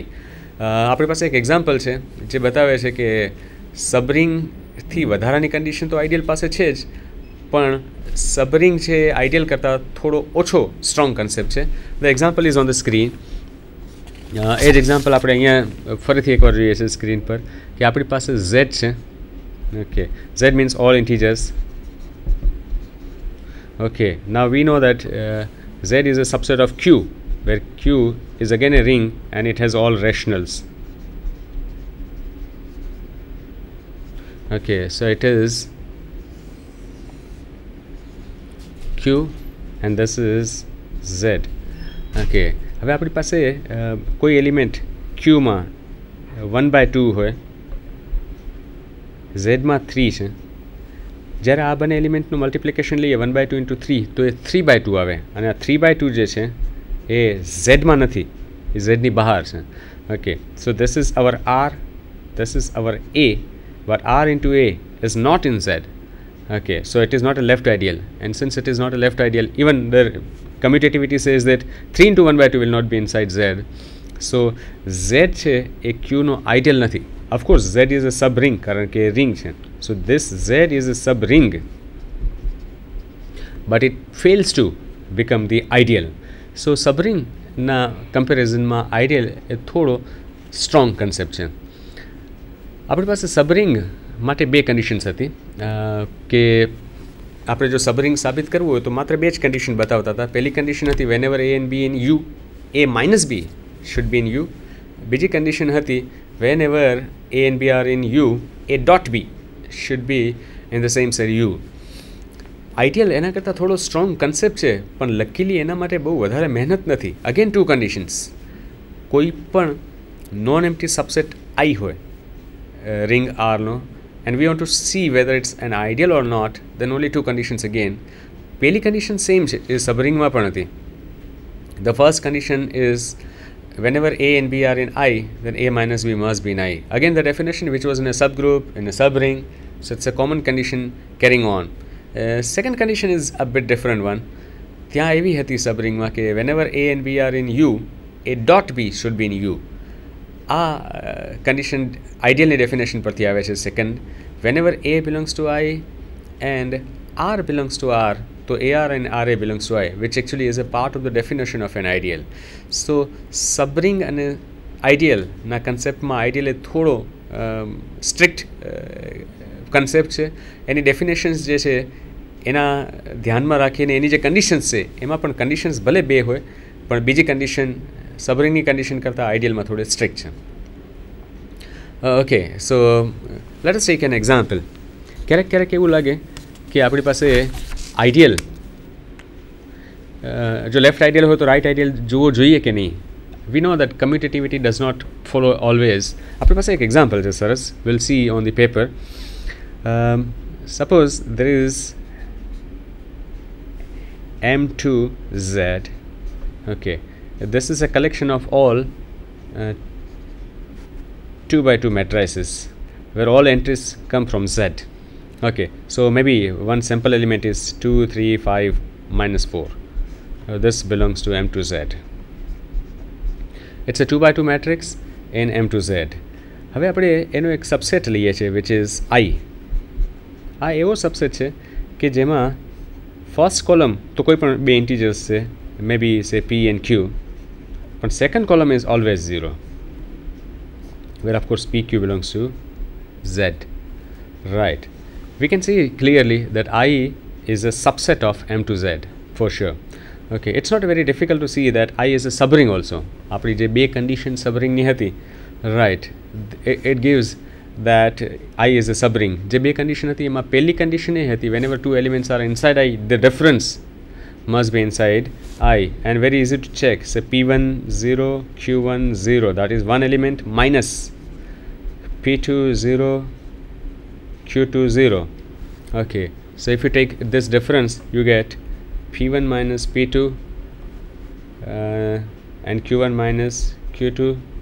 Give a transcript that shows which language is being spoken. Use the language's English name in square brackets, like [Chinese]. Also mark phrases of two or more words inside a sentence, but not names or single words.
[Gujarati] આપણી પાસે એક એક્ઝામ્પલ છે જે બતાવે છે કે સબરિંગથી વધારાની કન્ડિશન તો આઈડિયલ પાસે છે જ, પણ સબરિંગ છે આઈડિયલ કરતાં થોડો ઓછો [English] strong concept [Gujarati] છે. [English] The example is on the screen. [Gujarati] એ જ એક્ઝામ્પલ આપણે અહીંયા ફરીથી એકવાર જોઈએ છીએ સ્ક્રીન પર કે આપણી પાસે Z છે. ઓકે, [English] Z means all integers. Okay, now we know that Z is a subset of Q, where Q is again a ring and it has all rationals. Okay, so it is Q and this is Z. [Gujarati] Okay, હવે આપણી પાસે કોઈ એલિમેન્ટ ક્યુમાં 1/2 હોય, ઝેડમાં 3 છે. જ્યારે આ બંને એલિમેન્ટનું મલ્ટિપ્લિકેશન લઈએ 1/2 × 3 તો એ 3/2 આવે, અને આ 3/2 જે છે એ ઝેડમાં નથી, એ ઝેડની બહાર છે. [English] Okay, so this is our R, this is our A, but R into A is not in Z. Okay, so it is not a left ideal, and since it is not a left ideal, even the commutativity says that 3 × 1/2 will not be inside Z. [Gujarati] So Z છે એ Q નો ideal નથી. [English] Of course Z is a sub ring [Gujarati] કારણ કે ring છે. [English] So this Z is a sub ring, but it fails to become the ideal. [Gujarati] So [English] sub ring [Gujarati] ના comparison માં ideal એ થોડો [English] strong concept [Gujarati] છે. આપણી પાસે sub ring માટે બે કન્ડિશન્સ હતી કે આપણે જો સબરિંગ સાબિત કરવું હોય તો માત્ર બે જ કન્ડિશન બતાવતા હતા. પહેલી કન્ડિશન હતી [English] whenever A and B in U, A minus B should be in U. [Gujarati] બીજી કન્ડિશન હતી [English] whenever A and B are in U, A dot B should be in the same set U. [Gujarati] આઈડિયલ એના કરતાં થોડો સ્ટ્રોંગ કન્સેપ્ટ છે, પણ લકીલી એના માટે બહુ વધારે મહેનત નથી. [English] again two conditions, [Gujarati] કોઈ પણ [English] non empty subset [Gujarati] આઈ હોય રિંગ આરનો, [English] and we want to see whether it's an ideal or not, then only two conditions again. [Gujarati] પહેલી [English] condition same [Gujarati] છે, એ સબરિંગમાં પણ હતી. [English] The first condition is whenever A and B are in I, then A minus B must be in I. Again, the definition which was in a subgroup, in a subring, so it's a common condition carrying on. Second condition is a bit different one. [Gujarati] ત્યાં એવી હતી સબરિંગમાં કે [English] whenever A and B are in U, A dot B should be in U. [Gujarati] આ [English] condition ideally definition [Gujarati] પરથી આવે છે. [English] Second, whenever A belongs to I and R belongs to R, so AR and RA belongs to I, which actually is a part of the definition of an ideal. So subring and ideal [Gujarati] ના conceptમાં ideal એ થોડો [English] strict concept [Gujarati] છે. એની definitions જે છે એના ધ્યાનમાં રાખીને એની જે conditions છે એમાં પણ conditions ભલે બે હોય પણ બીજી condition સબરિંગની condition કરતાં idealમાં થોડી strict છે. [English] Okay, so let us take an example. [Gujarati] ક્યારેક એવું લાગે કે આપણી પાસે આઈડિયલ જો લેફ્ટ આઈડિયલ હોય તો રાઇટ આઈડિયલ જોવો જોઈએ કે નહીં. [English] We know that commutativity does not follow always. [Gujarati] આપણી પાસે એક એક્ઝામ્પલ છે સરસ, [English] will see on the paper. Suppose there is M2Z. Okay, this is a collection of all 2x2 matrices where all entries come from Z. Okay, so maybe one simple element is 2, 3, 5, minus 4. This belongs to M2Z. It's a 2x2 matrix in M2Z. [Gujarati] હવે આપણે એનો એક સબસેટ લઈએ છીએ [English] which is I. [Gujarati] આ એવો સબસેટ છે કે જેમાં [English] first column [Gujarati] તો કોઈ પણ બે ઇન્ટીજર્સ છે, [English] maybe say P and Q, but second column is always 0, where of course PQ belongs to Z. Right. We can see clearly that I is a subset of M to Z for sure. Okay, it's not very difficult to see that I is a subring also. [Gujarati] આપણી જે બે condition subringની હતી, [English] right, it gives that I is a subring. [Gujarati] જે બે condition હતી એમાં પહેલી condition એ હતી [English] whenever two elements are inside I, the difference must be inside I, and very easy to check. So P1 0, Q1 0, that is one element, minus P2 0, Q2 0. Okay, so if you take this difference, you get P1 minus P2 and Q1 minus Q2